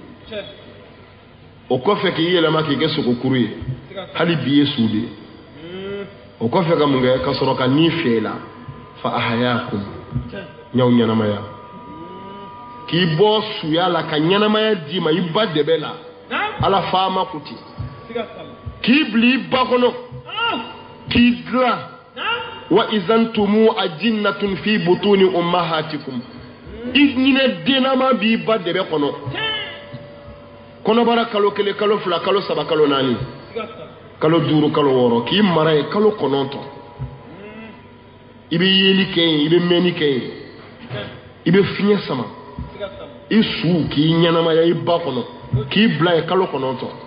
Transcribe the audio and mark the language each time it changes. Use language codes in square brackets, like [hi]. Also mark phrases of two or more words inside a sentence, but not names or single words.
[bm] o kɔfɛ k'i yɛlɛma k'i kɛ sogo kuru ye hali bi ye su de o kɔfɛ ka mun kɛ ka sɔrɔ ka ni fiyɛ la [ar] فأحياكم [bm] ɲaw ɲɛnamaya k'i bɔ suya la ka ɲɛnamaya d'i ma i ba dɛbɛ la ala faama kuti k'i bila i ba kɔnɔ k'i dilan [ar] وإذ أنتم أجنة في بطون أمهاتكم [bm] i ɲinɛ denama b'i ba dɛbɛ kɔnɔ kɔnɔbara kalo 1 kalo 2 kalo 3 kalo 4 kalo 5 kalo 6 k'i mara ye kalo 9 i bɛ yeli kɛ yen i bɛ mɛnni kɛ yen i bɛ fiɲɛ sama i su k'i ɲɛnamaya i ba kɔnɔ k'i bila ye kalo 9